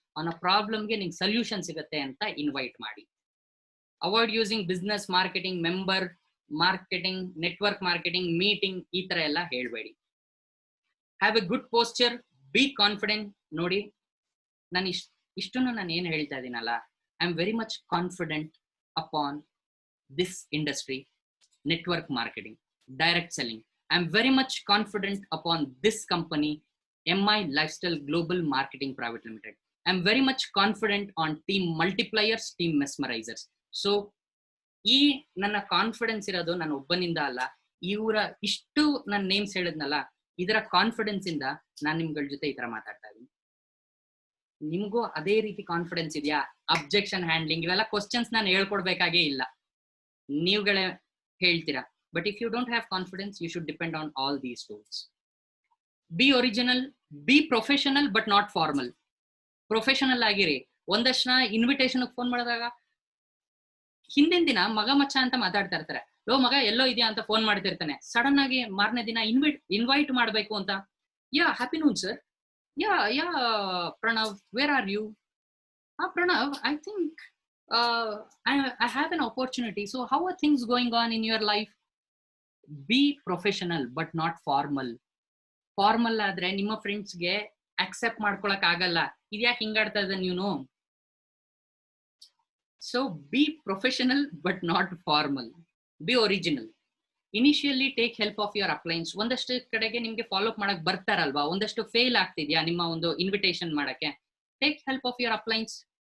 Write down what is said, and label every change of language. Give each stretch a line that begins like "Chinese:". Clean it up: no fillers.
Kannada: ಅವನ ಪ್ರಾಬ್ಲಮ್ಗೆ ನಿಂಗೆ ಸೊಲ್ಯೂಷನ್ ಸಿಗುತ್ತೆ ಅಂತ ಇನ್ವೈಟ್ ಮಾಡಿ.
English: avoid using business marketing,
Kannada: member marketing, network marketing, meeting, ಈ ತರ ಎಲ್ಲ ಹೇಳ್ಬೇಡಿ.
English: Have a good posture, be confident.
Kannada: ನೋಡಿ, ನಾನು ಇಷ್ಟನ್ನು ನಾನು ಏನು ಹೇಳ್ತಾ ಇದ್ದೀನಲ್ಲ,
English: I am very much confident upon this industry, network marketing, direct selling. I am very much confident upon this company, MI Lifestyle Global Marketing Private Limited. I am very much confident on team multipliers, team mesmerizers.
Kannada: So ಈ ನನ್ನ confidence ಇರೋದು ನನ್ನ ಒಬ್ಬನಿಂದ ಅಲ್ಲ, ಇವರ ಇಷ್ಟು ನನ್ನ names ಹೇಳಿದ್ನಲ್ಲ, ಇದರ ಕಾನ್ಫಿಡೆನ್ಸ್ ಇಂದ ನಾನು ನಿಮ್ಗಳ ಜೊತೆ ಈ ತರ ಮಾತಾಡ್ತಾ ಇದ್ದೀನಿ. ನಿಮ್ಗೂ ಅದೇ ರೀತಿ ಕಾನ್ಫಿಡೆನ್ಸ್ ಇದೆಯಾ? ಅಬ್ಜೆಕ್ಷನ್ ಹ್ಯಾಂಡ್ಲಿಂಗ್, ಇವೆಲ್ಲ ಕ್ವಶನ್ಸ್ ನಾನು ಹೇಳ್ಕೊಡ್ಬೇಕಾಗೇ ಇಲ್ಲ, ನೀವುಗಳೇ ಹೇಳ್ತೀರಾ.
English: But if you don't have confidence, you should depend on all these tools. Be original, be professional but not formal.
Kannada: Professional ಆಗಿರಿ. ಒಂದಷ್ಟು ಇನ್ವಿಟೇಷನ್ ಫೋನ್ ಮಾಡಿದಾಗ ಹಿಂದಿನ ದಿನ ಮಗ ಮಚ್ಚ ಅಂತ ಮಾತಾಡ್ತಾ ಇರ್ತಾರೆ. ಲೋ ಮಗ ಎಲ್ಲೋ ಇದೆಯಾ ಅಂತ ಫೋನ್ ಮಾಡ್ತಿರ್ತಾನೆ. ಸಡನ್ ಆಗಿ ಮಾರನೇ ದಿನ ಇನ್ವೈಟ್ ಮಾಡ್ಬೇಕು ಅಂತ,
English: Yeah happy noon sir, yeah Pranav, where are you? Pranav, I think I have an opportunity. So how are things going on in your life? Be professional but not formal.
Kannada: Formal ಆದ್ರೆ ನಿಮ್ಮ ಫ್ರೆಂಡ್ಸ್ಗೆ accept ಮಾಡ್ಕೊಳಕ್ ಆಗಲ್ಲ. ಇದ್ಯಾಕೆ ಹಿಂಗಾಡ್ತಾ ಇದ್ದಾನೆ ಇವನು,
English: So be professional but not formal, be original. Initially take help of your uplines.
Kannada: ಒಂದಷ್ಟು ಕಡೆಗೆ ನಿಮ್ಗೆ ಫಾಲೋ ಅಪ್ ಮಾಡಕ್ ಬರ್ತಾರಲ್ವಾ, ಒಂದಷ್ಟು ಫೇಲ್ ಆಗ್ತಿದ್ಯಾ ನಿಮ್ಮ ಒಂದು ಇನ್ವಿಟೇಷನ್ ಮಾಡಕ್ಕೆ,
English: Take help of your uplines.